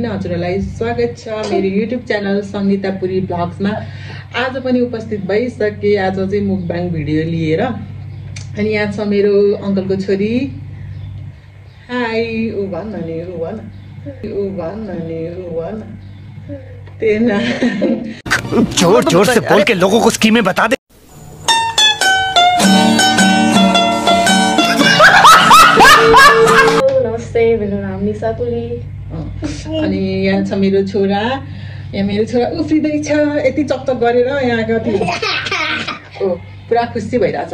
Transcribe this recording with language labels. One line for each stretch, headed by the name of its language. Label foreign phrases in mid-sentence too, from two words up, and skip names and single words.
Nepali: हजुरहरूलाई स्वागत छ मेरो
English: YouTube channel
Nepali: सङ्गीता पुरी ब्लग्समा। आज पनि उपस्थित भइसके। आज चाहिँ
English: mukbang video
Nepali: लिएर। अनि यहाँ छ मेरो अङ्कलको छोरी। हाई, ऊ भन नि, ऊ भन, ऊ भन नि, ऊ भन। तेना
Hindi: जोर जोर से बोल के लोगों को स्कीमें बता दे।
Nepali: नमस्ते, मेरो नाम निशा पुरी। अनि यहाँ छ मेरो छोरा। यहाँ मेरो छोरा उफ्रिँदैछ यति चकचक गरेर। यहाँ कति पुरा खुसी भइरहेछ।